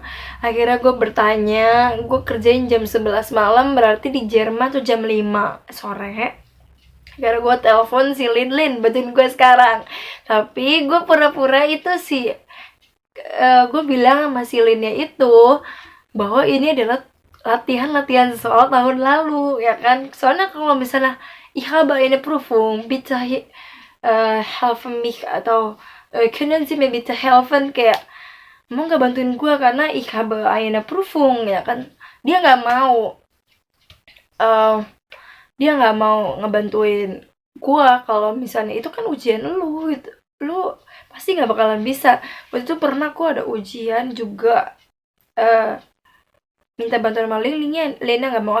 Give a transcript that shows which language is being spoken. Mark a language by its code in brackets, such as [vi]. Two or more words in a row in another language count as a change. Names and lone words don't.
[id] Akhirnya gue bertanya, gue kerjain jam 11 malam, berarti di Jerman tuh jam 5 sore. Karena gue telepon si Lin bantuin gue sekarang, tapi gue pura-pura itu sih, gue bilang sama si Linnya itu bahwa ini adalah latihan soal tahun lalu ya kan. Soalnya kalau misalnya [de] ich habe eine Prüfung bitte helfen mich [id] atau [de] können Sie mir bitte helfen, [id] kayak mau nggak bantuin gue karena [de] ich habe eine Prüfung [id] ya kan. Dia nggak mau ngebantuin gua kalau misalnya itu kan ujian lu gitu. Lu pasti nggak bakalan bisa. Waktu itu pernah gua ada ujian juga, minta bantuan sama Lena nggak mau.